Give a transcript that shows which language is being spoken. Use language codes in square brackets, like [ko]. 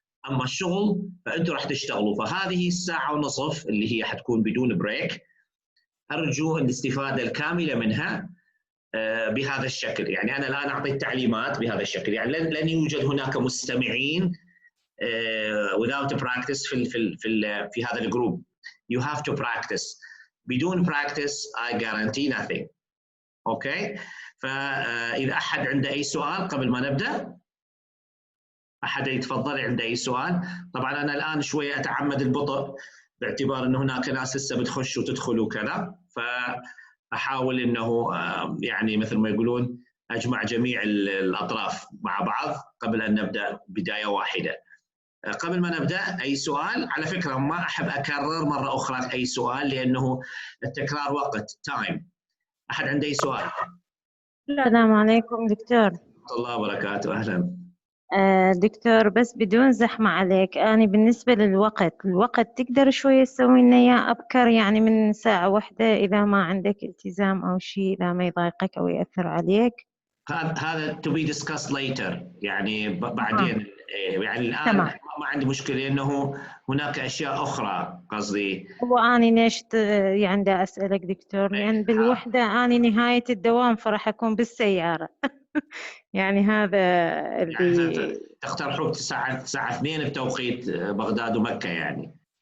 [ar] أما الشغل فأنتم راح تشتغلوا، فهذه الساعة ونصف اللي هي حتكون بدون بريك أرجو الاستفادة الكاملة منها بهذا الشكل. يعني أنا الآن أعطيت تعليمات بهذا الشكل، يعني لن يوجد هناك مستمعين [en] without practice [ar] في هذا الجروب. [en] You have to practice. [ar] بدون [en] practice I guarantee nothing. [ar] أوكي؟ فإذا أحد عنده أي سؤال قبل ما نبدأ، أحد يتفضل عنده أي سؤال. طبعا أنا الآن شوية أتعمد البطء باعتبار أن هناك ناس لسه بتخش وتدخل وكذا، فأحاول أنه يعني مثل ما يقولون أجمع جميع الأطراف مع بعض قبل أن نبدأ بداية واحدة. قبل ما نبدأ أي سؤال؟ على فكرة ما أحب أكرر مرة أخرى أي سؤال لأنه التكرار وقت تايم. أحد عنده أي سؤال؟ السلام عليكم دكتور. ورحمة الله وبركاته. أهلا دكتور، بس بدون زحمة عليك، أنا بالنسبة الوقت تقدر شوية تسوي لنا إياه أبكر، يعني من ساعة واحدة إذا ما عندك التزام أو شيء، لا ما يضايقك أو يأثر عليك. هذا [en] to be discussed later، [ar] يعني بعدين. يعني الآن تمام. ما عندي مشكلة لأنه هناك أشياء أخرى قصدي. وأنا ليش يعني دا أسألك دكتور، لأن بالوحدة أنا نهاية الدوام فراح أكون بالسيارة يعني هذا اللي يعني تقترحوا الساعة 2 بتوقيت بغداد ومكة يعني.